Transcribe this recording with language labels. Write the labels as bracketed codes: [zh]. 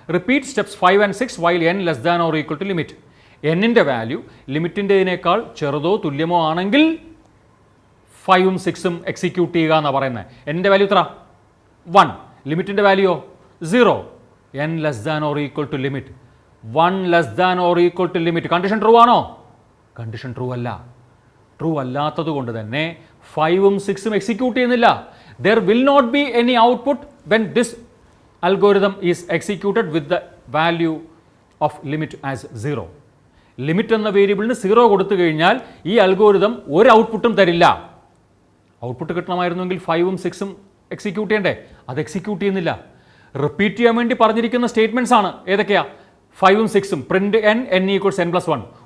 [en] Repeat steps 5 and 6 while n less than or equal to limit. [ml] n-ൻ്റെ value ലിമിറ്റിൻ്റെതിനേക്കാൾ ചെറുതോ തുല്യമോ ആണെങ്കിൽ 5ഉം 6ഉം execute ചെയ്യുക എന്നാണ് പറയുന്നത്. n-ൻ്റെ വാല്യൂ എത്ര? 1. ലിമിറ്റിൻ്റെ വാല്യൂയോ? 0. [en] n less than or equal to limit. [ml] 1 less than or equal to limit. Condition true ആണോ? Condition true അല്ല. True അല്ലാത്തത് കൊണ്ട് തന്നെ 5ഉം 6ഉം എക്സിക്യൂട്ട് ചെയ്യുന്നില്ല. [en] There will not be any output when this algorithm is executed with the value of limit as 0. [ml] Limit എന്ന വേരിയബിളിന് 0 കൊടുത്തു കഴിഞ്ഞാൽ ഈ അൽഗോരിതം ഒരു ഔട്ട്പുട്ടും തരില്ല. ഔട്ട്പുട്ട് കിട്ടണമായിരുന്നെങ്കിൽ 5ഉം 6ഉം എക്സിക്യൂട്ട് ചെയ്യണ്ടേ? അത് എക്സിക്യൂട്ട് ചെയ്യുന്നില്ല. റിപ്പീറ്റ് ചെയ്യാൻ വേണ്ടി പറഞ്ഞിരിക്കുന്ന സ്റ്റേറ്റ്മെൻറ്റ്സ് ആണ്. ഏതൊക്കെയാ? 5ഉം 6ഉം പ്രിന്റ് n ഈക്വൽസ് n+1.